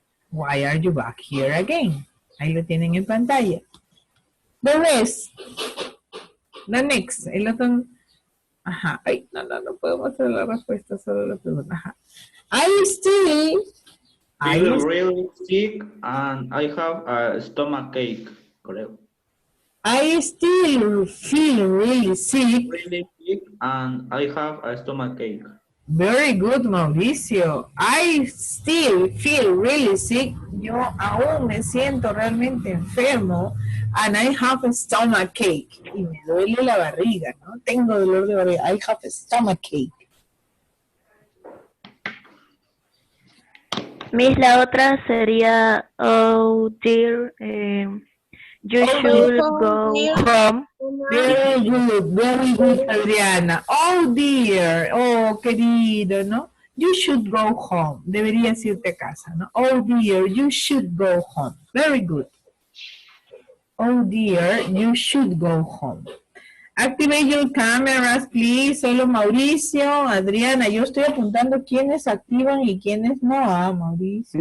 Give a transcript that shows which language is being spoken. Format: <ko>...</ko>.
<en>Why are you back here again?</en> <es>Ahí lo tienen en pantalla.</es> <en>The rest. The next.</en> <es>El otro. Ajá. Ay, no puedo mostrar la respuesta, solo la pregunta.</es> <en>Ajá. I still feel really sick and I have a stomach ache. Correct. I still feel really sick. Really sick and I have a stomach ache. Very good, Mauricio. I still feel really sick.</en> <es>Yo aún me siento realmente enfermo.</es> <en>And I have a stomach ache.</en> <es>Y me duele la barriga, ¿no? Tengo dolor de barriga.</es> <en>I have a stomach ache. Miss,</en> <es>la otra sería,</es> <en>oh dear, you should go home. Very good, Adriana. Oh dear,</en> <es>oh querido, ¿no?</es> <en>You should go home.</en> <es>Deberías irte a casa, ¿no?</es> <en>Oh dear, you should go home. Very good. Oh dear, you should go home. Activate your cameras, please.</en> <es>Solo Mauricio, Adriana. Yo estoy apuntando quiénes activan y quiénes no. Ah, Mauricio.</es>